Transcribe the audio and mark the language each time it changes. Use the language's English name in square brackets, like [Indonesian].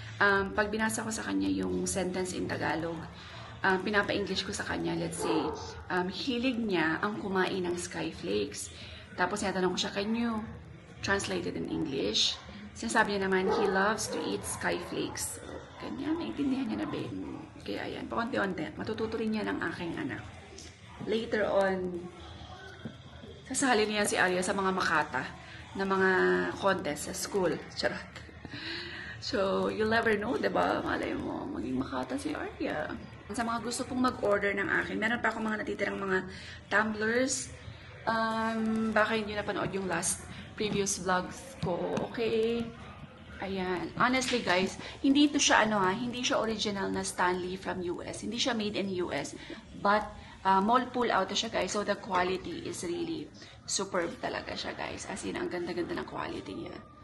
[Filipino] Pag binasa ko sa kanya yung sentence in Tagalog, pinapa-English ko sa kanya, [English] let's say, [Filipino] hilig niya ang kumain ng skyflakes. Tapos tinatanong ko siya, [English] can you translate it in English? [Filipino] Sinasabi niya naman, [English] he loves to eat skyflakes. [Filipino] Ganyan, naiintindihan niya na ba? Kaya ayan, paunti-unti, matututo rin niya ng aking anak. Later on, sasali niya si Arya sa mga makata na mga contest sa school. Charot. [English] So, you'll never know, diba? [Filipino] Malay mo, maging makata si Arya. Sa mga gusto pong mag-order ng akin, meron pa akong mga natitirang mga tumblers. Baka hindi napanood yung previous vlogs ko, okay? Ayan. Honestly, guys, hindi ito siya, hindi siya original na Stanley from US. Hindi siya made in US. But, Mall pull out siya, guys. [English] So, the quality is really superb [Filipino] talaga siya, [English] guys. [Filipino] As in, ang ganda-ganda ng quality niya.